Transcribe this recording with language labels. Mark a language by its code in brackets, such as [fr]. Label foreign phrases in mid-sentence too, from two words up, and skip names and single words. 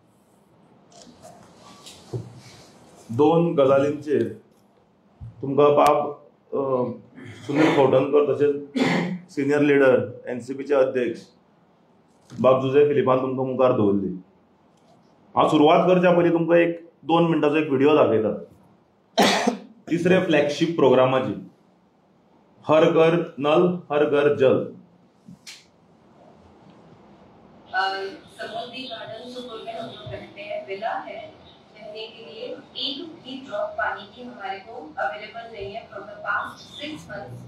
[kok] 2 गजालींचेर तुमकां बाब सुनील खवटणकर तशेंच सिनियर लिडर एनसीपीचे अध्यक्ष बाब जुजे फिलिपान तुमकां मुखार दवरली. हांव सुरवात करच्या पयलीं तुमकां एक 2 मिनटाचो एक व्हिडिओ दाखयता. तिसरे फ्लॅगशिप प्रोग्रामाची हर घर नल हर घर जल। [hi] समुद्री गार्डन सुपौल में हम लोग रहते हैं, विला है, रहने के लिए एक भी ड्रॉप पानी की हमारे को अवेलेबल नहीं है [en] from the past 6 months.